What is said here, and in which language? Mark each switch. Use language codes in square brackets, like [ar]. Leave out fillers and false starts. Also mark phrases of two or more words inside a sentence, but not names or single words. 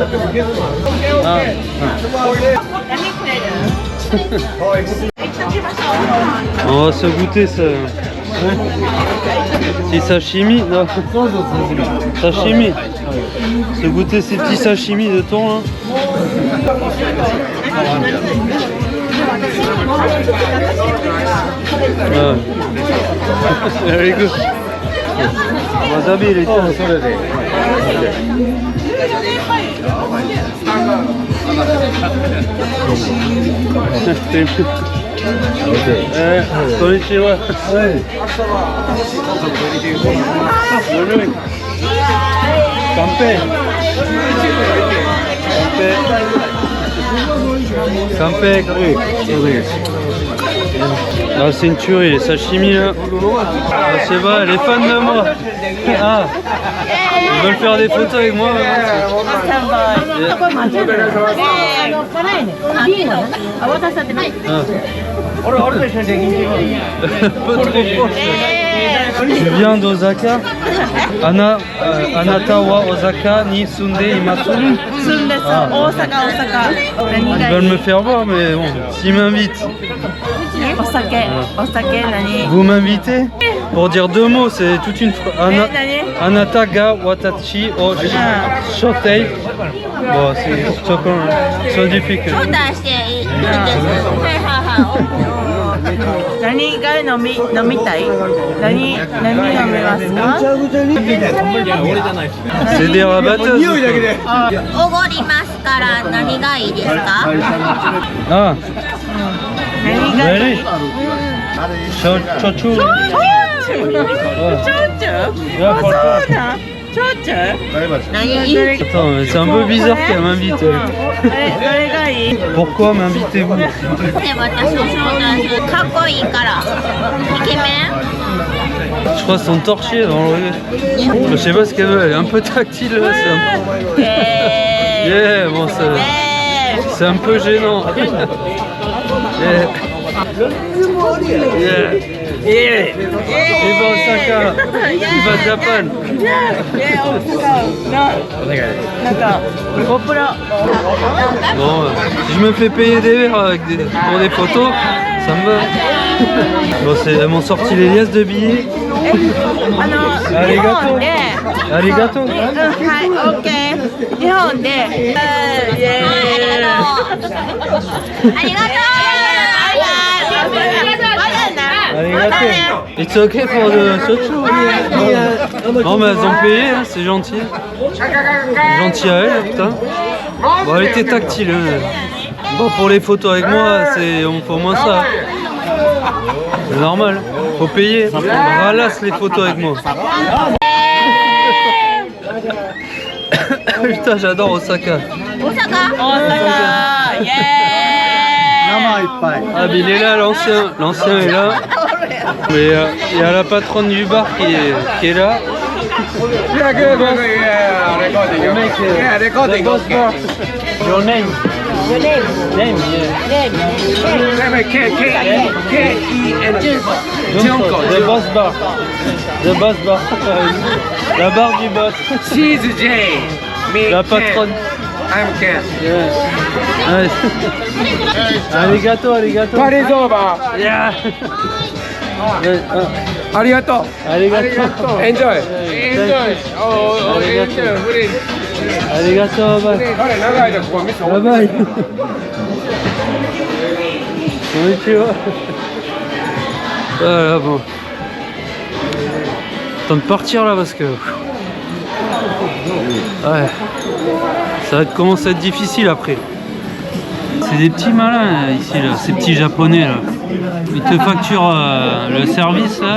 [fr] Ah. On va se goûter ça. C'est sashimi, non? Sashimi. Se goûter ces petits sashimi de thon là. Ah. [en] Very good. [ja] Wasabi入れてそれで。こんにちは。乾杯。乾杯。乾杯。 [fr] Ah, c'est une tuerie, les sashimi là. Ah, je sais pas, elle est fan de moi. Ah, ils veulent faire des photos avec moi. Peu trop proche. Tu viens d'Osaka? [ja] あなたは大阪に住んでいます. [fr] Ils veulent me faire voir, mais bon, s'ils m'invitent. Vous m'invitez? Pour dire deux mots, c'est toute une phrase. [ja] あなたが私を招待. [fr] Bon, c'est [en] so difficult. [ja] 何が飲みたい？何飲みますか？ [fr] C'est des rabatteuses. [ja] おごりますから何がいいですか？ Ah, 何がいい？ [fr] allez. Chochu. [ja] ちょうちょ？ [en] Yeah, for [ja] そうなん？ちょうちょ？何？ [fr] Attends, mais c'est un peu bizarre qu'elle m'invite. [ja] どれがいい？ [fr] Pourquoi m'invitez-vous? [ja] で私の招待かっこいいからイケメン？ [fr] Je crois qu'ils sont torchés dans le... Je sais pas ce qu'elle veut, elle est un peu tactile là, c'est un peu... Yeah, bon, c'est un peu gênant. [en] Yeah. Yeah. Yeah. [fr] Il va Osaka, il va Japan. [ja] なんかゴプロ。 [fr] Bon, si je me fais payer des verres pour des photos, ça me va. Bon, elles m'ont sorti les liasses de billets. [ja] 日本で。 Arigato. はい、オッケー。日本で。ありがとう。 Arigato. [en] It's okay for the sochu. [fr] Non, mais elles ont payé, hein, c'est gentil. Gentil à elle, putain. Bon, elle était tactile. Hein. Bon, pour les photos avec moi, on fait au moins ça. C'est normal, faut payer. On ralasse les photos avec moi. Putain, j'adore Osaka. 大阪？大阪。イエーイ。 Ah, mais il est là, l'ancien est là. Mais il y a la patronne du bar qui est là. [en] Your name? Name, The boss bar. The boss bar. [fr] La barre du boss. [en] She's Jay. Me, [fr] La patronne. [en] I'm Ken. [fr] Ouais. [ja] ありがとう、ありがとう. [en] Party's over. Yeah. [ja] Arigato. Arigato. [en] Enjoy. Enjoy. Oh, [ja] Arigato. [en] enjoy. [ja] Arigato, bye. 彼長いとここ見せて [en] Bye bye. [ja] Konnichiwa. [fr] Voilà, bon. Temps de partir là parce que... Ouais. Ça va commencer à être difficile après. C'est des petits malins ici, là, ces petits japonais là. Ils te facturent le service là.